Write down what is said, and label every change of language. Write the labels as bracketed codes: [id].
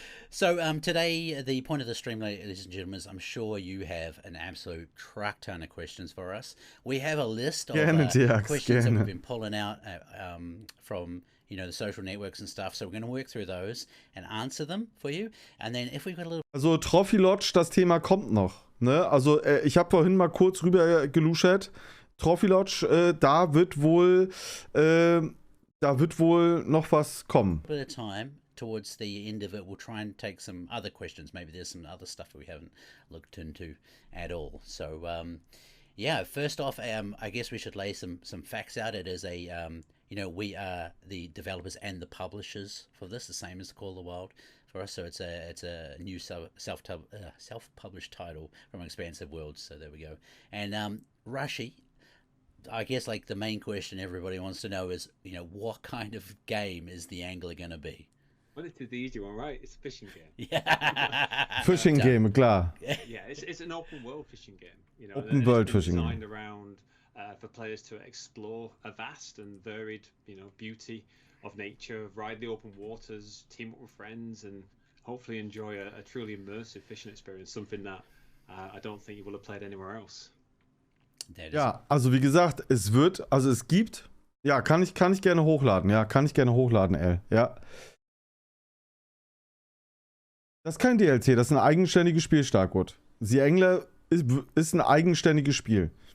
[en] So today, the point of the stream, ladies and gentlemen, is I'm sure you have an absolute truck ton of questions for us. We have a list of questions that we've been pulling out from the social networks and stuff. So we're going to work through those and answer them for you. And then if we've got a little... [de] Also Trophy Lodge, das Thema kommt noch. Ne? Also ich habe vorhin mal kurz rüber geluschert. Trophy Lodge, da wird wohl noch was kommen. [en] Bit of time. Towards the end of it, we'll try and take some other questions. Maybe there's some other stuff that we haven't looked into at all. So, yeah, first off, I guess we should lay some facts out. It is a, we are the developers and the publishers for this, the same as Call of the Wild for us. So it's a new self-published title from Expansive Worlds. So there we go. And Rushy, I guess like the main question everybody wants to know is, what kind of game is the Angler going to be? Well, it is the easy one, right? It's a fishing game. Yeah. Fishing game, klar. Yeah, it's an open world fishing game. Open world fishing. Designed around for players to explore a vast and varied, beauty of nature, ride the open waters, team up with friends, and hopefully enjoy a truly immersive fishing experience. Something that I don't think you will have played anywhere else. [de] Ja, also wie gesagt, es gibt. Ja, kann ich gerne hochladen. Ja, kann ich gerne hochladen, L. Ja. Das ist kein DLC, das ist ein eigenständiges Spiel, Starkwood. The Angler ist ein eigenständiges Spiel.